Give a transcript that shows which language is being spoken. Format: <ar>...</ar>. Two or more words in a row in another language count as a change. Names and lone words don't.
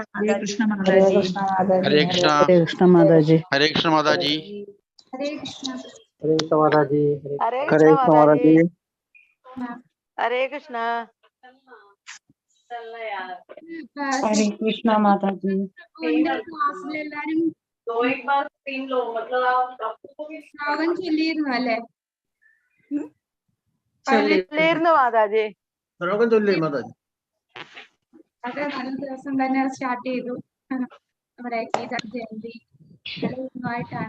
<ml>Hare Krishna Mataji. Mataji. Hare Krishna. Hare Krishna Mataji. Hare Krishna Mataji. Hare Krishna. Hare Krishna Mataji. Hare Hare Krishna Mataji. Hare Hare Krishna. Krishna. Hare Krishna Mataji. ക്ലാസ്സിലെല്ലാരും ശ്ലോകം ചൊല്ലിയിരുന്നു അല്ലേ? ചൊല്ലിയിരുന്നു മാതാജി. ശ്ലോകം ചൊല്ലി മാതാജി. അത് നല്ല ദിവസം തന്നെ സ്റ്റാർട്ട് ചെയ്തു. നമ്മുടെ ഗീത ജയന്തി ആയിട്ടാണ്.</ml>